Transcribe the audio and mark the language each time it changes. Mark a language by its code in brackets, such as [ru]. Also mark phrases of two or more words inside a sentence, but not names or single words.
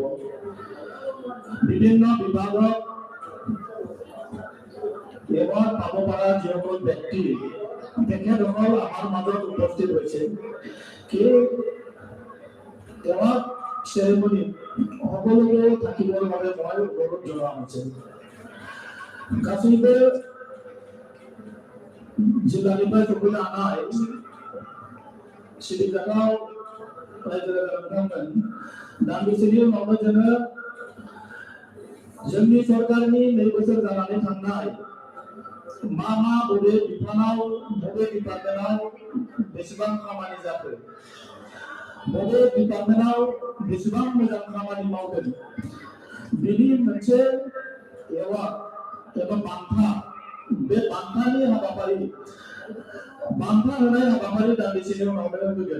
[as] বিভিন্ন বিভাগত এৱাৰ্ড পাব পৰা যিসকল ব্যক্তি তেখেতসকল আমাৰ মাজত উপস্থিত হৈছে কি তেওঁৰ চেৰেমনিত সকলোকে থাকিবৰ বাবে মই অনুৰোধ জনোৱা হৈছে। [brx] गासैबो जिल्लानिफ्राय सफैनो हानाय सिबिजानाव रायजो राजा बिथांमोन दान्दिसेनि उनावनो जोंनि सरकारनि 2 बोसोर जानानै थांनाय मा बबे बिफानाव बबे डिपार्टमेन्टआव बेसेबां खामानि जाखो बबे डिपार्टमेन्टआव बेसेबां मोजां खामानि मावदों बिनि मोनसे एवार्ड एबा बान्था बे बान्थानि हाबाफारि बान्था होनाय हाबाफारि दान्दिसेनि उनावनो होगोन।